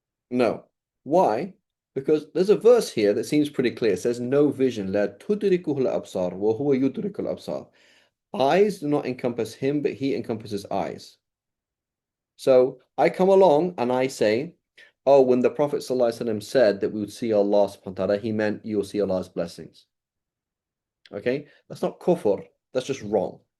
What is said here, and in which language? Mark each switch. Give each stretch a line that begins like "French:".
English: No. Why? Because there's a verse here that seems pretty clear. It says, no vision.
Arabic: لا تدركه الأبصار وهو يدرك الأبصار.
English: Eyes do not encompass him, but he encompasses eyes. So I come along and I say, oh, when the Prophet ﷺ said that we would see Allah subhanahu wa ta'ala, he meant you'll see Allah's blessings. Okay? That's not kufr. That's just wrong.